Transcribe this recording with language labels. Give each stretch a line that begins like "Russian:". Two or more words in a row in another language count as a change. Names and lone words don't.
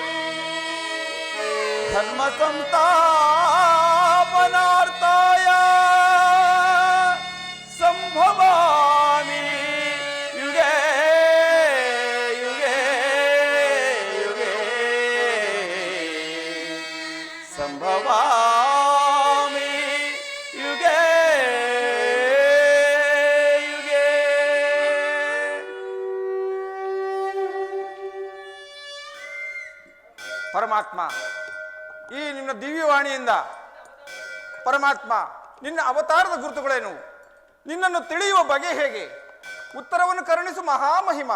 Sanskrit: ಧರ್ಮ ಸಂಸ್ಥಾಪನಾರ್ಥಾಯ ಸಂಭವಾಮಿ ಯುಗೇ ಯುಗೇ ಯುಗೇ ಸಂಭವಾಮಿ ಯುಗೇ ಯುಗೇ.
Kannada: ಪರಮಾತ್ಮ, ಈ ನಿನ್ನ ದಿವ್ಯವಾಣಿಯಿಂದ ಪರಮಾತ್ಮ, ನಿನ್ನ ಅವತಾರದ ಗುರುತುಗಳೇನು? ನಿನ್ನನ್ನು ತಿಳಿಯುವ ಬಗೆ ಹೇಗೆ? ಉತ್ತರವನ್ನು ಕರುಣಿಸು ಮಹಾಮಹಿಮ.